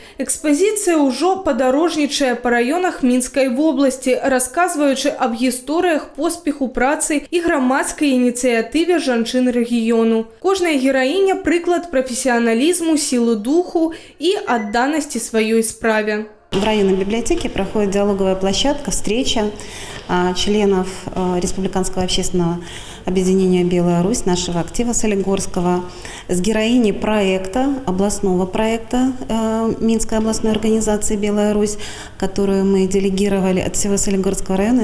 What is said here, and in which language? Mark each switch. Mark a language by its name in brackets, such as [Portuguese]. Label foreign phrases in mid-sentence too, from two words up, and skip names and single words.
[Belarusian] Экспазіцыя ўжо падарожнічае па раёнах Мінскай вобласці, расказваючы аб гісторыях поспеху працы і грамадскай ініцыятыве жанчын рэгіёну. Кожная гераіня – прыклад прафесіяналізму, сілы духу і адданасці сваёй справе. [Russian] В районной библиотеке проходит диалоговая площадка, встреча членов Республиканского общественного объединения «Белая Русь», нашего актива Солигорского, с героиней проекта, областного проекта Минской областной организации «Белая Русь», которую мы делегировали от всего Солигорского района.